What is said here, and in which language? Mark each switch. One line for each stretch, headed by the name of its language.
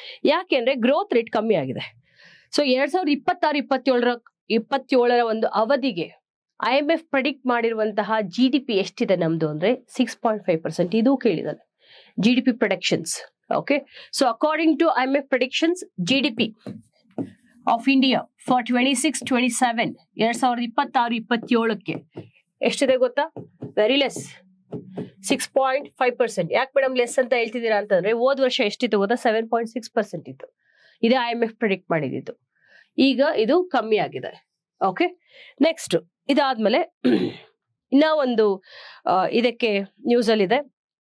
Kannada: ಯಾಕೆಂದ್ರೆ growth rate ಕಮ್ಮಿ ಆಗಿದೆ. ಸೊ 2026-27ರ ಒಂದು ಅವಧಿಗೆ IMF ಪ್ರೆಡಿಕ್ಟ್ ಮಾಡಿರುವಂತಹ GDP ಎಷ್ಟಿದೆ ನಮ್ದು ಅಂದ್ರೆ 6.5%. ಇದು ಕೇಳಿದಾನೆ GDP predictions.
English: Okay, so according to IMF predictions, GDP of India for 26-27,
Kannada: 2026-27ಕ್ಕೆ ಎಷ್ಟಿದೆ ಗೊತ್ತಾ?
English: Very less, 6.5%.
Kannada: ಯಾಕೆ ಮೇಡಮ್ ಲೆಸ್ ಅಂತ ಹೇಳ್ತಿದ್ದೀರಾ ಅಂತಂದ್ರೆ, ಹೋದ ವರ್ಷ ಎಷ್ಟಿತ್ತು ಗೊತ್ತಾ? 7.6% ಇತ್ತು. ಇದೇ IMF ಪ್ರೆಡಿಕ್ಟ್ ಮಾಡಿದ್ದು. ಈಗ ಇದು ಕಮ್ಮಿ ಆಗಿದೆ. ಓಕೆ, ನೆಕ್ಸ್ಟ್ ಇದಾದ್ಮೇಲೆ ಇನ್ನ ಒಂದು ಇದಕ್ಕೆ ನ್ಯೂಸ್ ಅಲ್ಲಿ ಇದೆ.